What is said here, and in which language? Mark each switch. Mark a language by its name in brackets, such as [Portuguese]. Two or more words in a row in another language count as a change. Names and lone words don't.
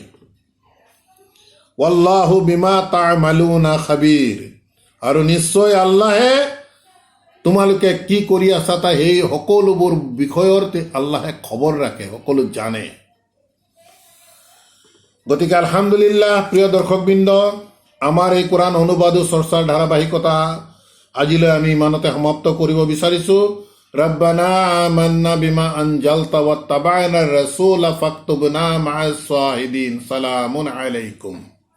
[Arabic] والله بما تعملون خبير, [Assamese] আৰু নিশ্চয় আল্লাহে তোমালোকে কি কৰি আছা সেই সকলোবোৰ বিষয়ৰ আল্লাহে খবৰ ৰাখে, সকলো জানে। গতিকে আলহামদুলিল্লাহ, প্ৰিয় দৰ্শকবৃন্দ, আমাৰ এই কোৰাণ অনুবাদ চৰ্চাৰ ধাৰাবাহিকতা আজিলৈ আমি ইমানতে সমাপ্ত কৰিব বিচাৰিছোঁ। [Arabic] ربنا آمنا بما أنزلت واتبعنا الرسول فاكتبنا مع الشاهدين. سلام عليكم.